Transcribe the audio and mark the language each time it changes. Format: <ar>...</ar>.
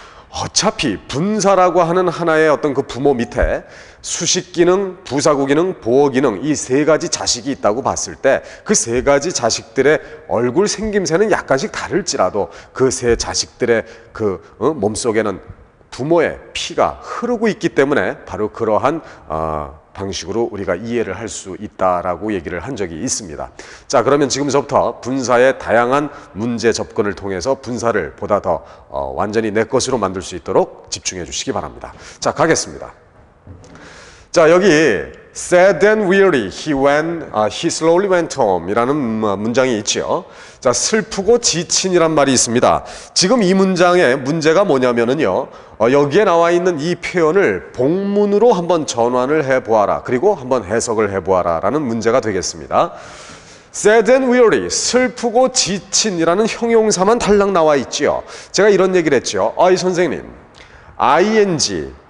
<ko>어차피 분사라고 하는 하나의 어떤 그 부모 밑에 수식 기능, 부사구 기능, 보어 기능 이 세 가지 자식이 있다고 봤을 때 그 세 가지 자식들의 얼굴 생김새는 약간씩 다를지라도 그 세 자식들의 그 몸속에는 부모의 피가 흐르고 있기 때문에 바로 그러한 방식으로 우리가 이해를 할 수 있다라고 얘기를 한 적이 있습니다. 자, 그러면 지금서부터 분사의 다양한 문제 접근을 통해서 분사를 보다 더 완전히 내 것으로 만들 수 있도록 집중해 주시기 바랍니다. 자, 가겠습니다. 자, 여기</ko> <en>sad and weary he slowly went home</en> <ko>이라는 문장이 있죠. 자, 슬프고 지친이란 말이 있습니다. 지금 이 문장의 문제가 뭐냐면은요, 여기에 나와 있는 이 표현을 복문으로 한번 전환을 해보아라, 그리고 한번 해석을 해보아라 라는 문제가 되겠습니다. sad and weary, 슬프고 지친이라는 형용사만 달랑 나와 있지요. 제가 이런 얘기를 했죠. 이 선생님, ing</ko>